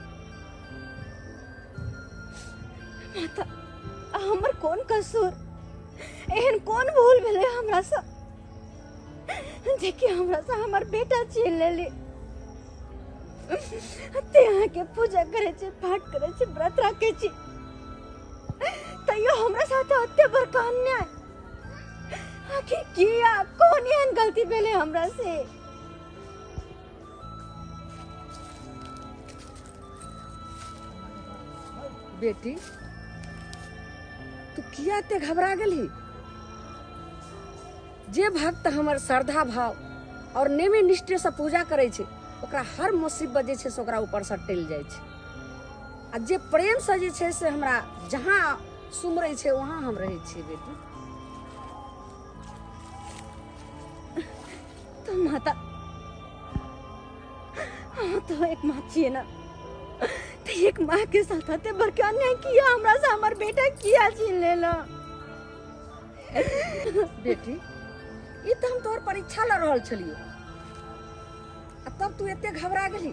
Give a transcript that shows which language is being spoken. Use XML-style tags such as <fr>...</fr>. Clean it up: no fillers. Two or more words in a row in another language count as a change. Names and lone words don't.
<mai>माता हमर कौन कसूर एहन कौन भूल भेले हमरा से देखिए हमरा से हमर बेटा छीन लेली ते यहाँ के पूजा करे छे पाठ करे छे व्रत रखे छे तैयो हमरा साथ अत्ते बड़का अन्याय आखिर किया कौन एहन गलती भेले हमरा से? बेटी तू किया ते घबरा गेली? जे भक्त हमर श्रद्धा भाव और नेमे निष्ठे से पूजा करे छे ओकरा हर मुसीबत जे छे से ओकरा ऊपर से टल जाय छे आ जे प्रेम से जे छे से हमरा जहां सुमरै छे वहां हम रहै छी। बेटी तो माता हाँ तो एक माँ चाहिए ना तो एक माँ के साथ आते बड़का अन्याय किया हमरा से हमर बेटा किया छीन लेला। बेटी ई तो हम तोर परीक्षा ल रहल छलियो आ तब तू एते घबरा गेली।</mai>